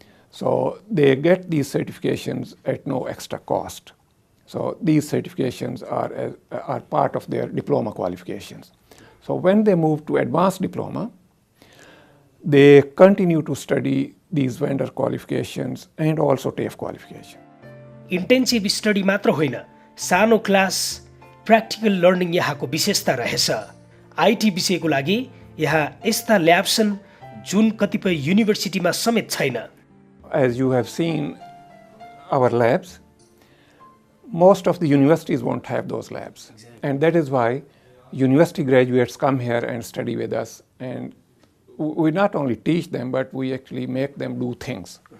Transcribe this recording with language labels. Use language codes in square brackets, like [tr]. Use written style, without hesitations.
[en] So they get these certifications at no extra cost. So these certifications are part of their diploma qualifications. So when they move to advanced diploma, they continue to study these vendor qualifications and also TAFE qualification. [ne] Intensive study मात्र होइन, सानो class practical learning यहाँको विशेषता रहेछ। IT विषयको लागि यहाँ यस्ता ल्याब छन् जुन कतिपय युनिभर्सिटीमा समेत छैन। [en] As you have seen our labs, most of the universities won't have those labs. And that is why university graduates come here and study with us. And we not only teach them, but we actually make them do things.